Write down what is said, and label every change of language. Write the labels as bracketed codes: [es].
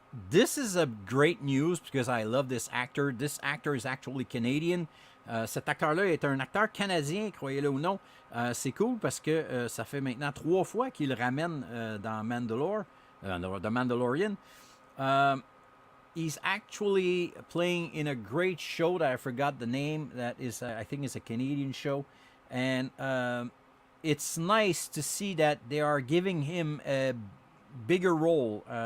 [en] This is a great news because I love this actor. This actor is actually Canadian. [fr] Cet acteur-là est un acteur canadien, croyez-le ou non. C'est cool parce que ça fait maintenant 3 fois qu'il le ramène dans The Mandalorian. [en] He's actually playing in a great show that I forgot the name. That is, I think, it's a Canadian show, and it's nice to see that they are giving him a bigger role.